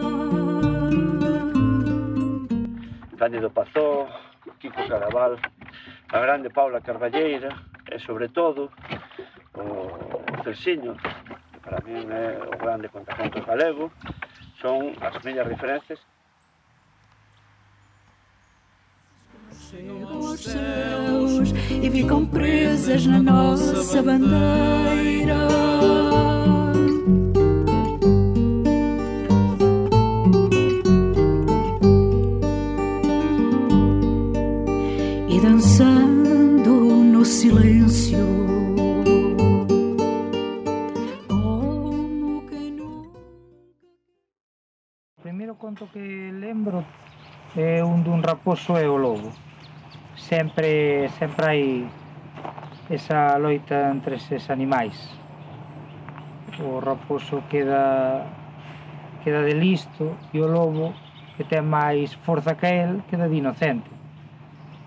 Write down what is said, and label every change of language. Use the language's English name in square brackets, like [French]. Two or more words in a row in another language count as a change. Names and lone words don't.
[Galician] Cándido Pazó, Kiko Caraval, a grande Paula Carballeira e, sobre todo, o Celsiño, que para mí é o grande contacontos galego, son as miñas referencias. [Portuguese] Chegam aos céus e ficam presas na nossa bandeira. E dançando no silêncio, como que nunca. [Galician] O primeiro conto que lembro é un dun raposo e o lobo. Sempre hai esa loita entre eses animais. O raposo queda de listo e o lobo, que ten máis forza que el, queda de inocente.